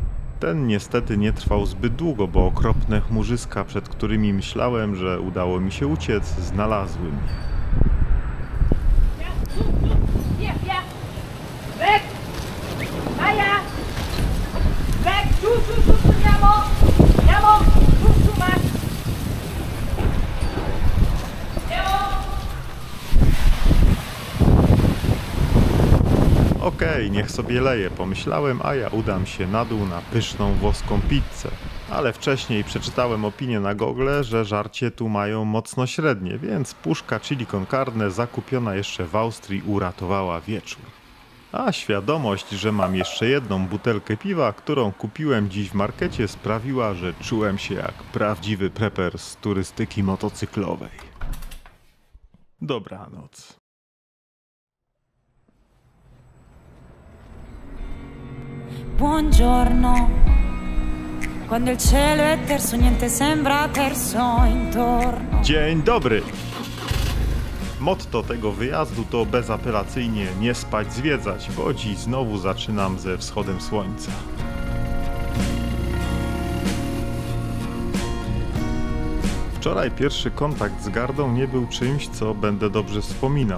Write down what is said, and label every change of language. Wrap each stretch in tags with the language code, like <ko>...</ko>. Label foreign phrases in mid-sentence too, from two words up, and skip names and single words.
<pl>Ten niestety nie trwał zbyt długo, bo okropne chmurzyska, przed którymi myślałem, że udało mi się uciec, znalazły mnie.</pl> <de>Weg! Maja! Weg!</de> <it>Tu, andiamo! Andiamo! Tu,</it> <pl>masz! Okej, niech sobie leje, pomyślałem, a ja udam się na dół na pyszną włoską pizzę. Ale wcześniej przeczytałem opinię na Google, że żarcie tu mają mocno średnie, więc puszka chili con carne zakupiona jeszcze w Austrii uratowała wieczór. A świadomość, że mam jeszcze jedną butelkę piwa, którą kupiłem dziś w markecie, sprawiła, że czułem się jak prawdziwy prepper z turystyki motocyklowej. Dobranoc.</pl> <it>Buongiorno, quando il cielo è terso niente sembra perso intorno.</it> <pl>Dzień dobry! Motto tego wyjazdu to bezapelacyjnie nie spać, zwiedzać, bo dziś znowu zaczynam ze wschodem słońca. Wczoraj pierwszy kontakt z Gardą nie był czymś, co będę dobrze wspominał.</pl>